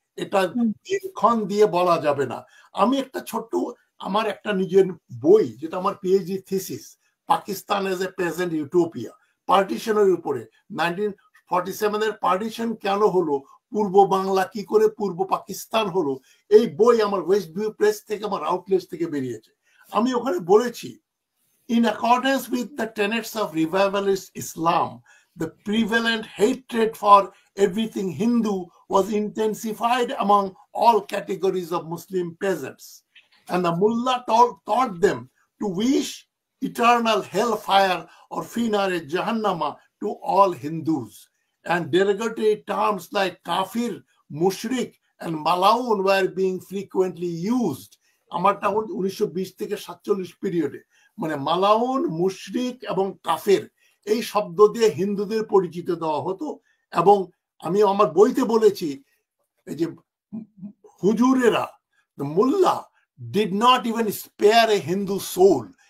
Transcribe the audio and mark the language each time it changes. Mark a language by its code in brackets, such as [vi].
[bn] এটা দিনক্ষণ দিয়ে বলা যাবে না। আমি একটা ছোট্ট, আমার একটা নিজের বই, যেটা আমার PhD thesis, Pakistan as a present utopia, পার্টিশনের উপরে, 1947-এর পার্টিশন কেন হলো, পূর্ব বাংলা কি করে পূর্ব পাকিস্তান হলো, এই বই আমার ওয়েস্ট ভিউ প্রেস থেকে, আমার আউটলেট থেকে বেরিয়েছে। আমি ওখানে বলেছি, [en] in accordance with the tenets of revivalist Islam, the prevalent hatred for everything Hindu was intensified among all categories of Muslim peasants, and the mullah taught them to wish eternal hellfire or finare jahannama to all Hindus, and derogatory terms like kafir, mushrik and malaun were being frequently used. [bn] আমারটা 1920 থেকে 47 পিরিয়ডে, মানে মালাউন, মুশরিক এবং কাফের এই শব্দ দিয়ে হিন্দুদের পরিচিত দেওয়া হতো। এবং আমি আমার বইতে বলেছি এই যে হুজুরেরা, [en] Mullah did not even spare a Hindu soul.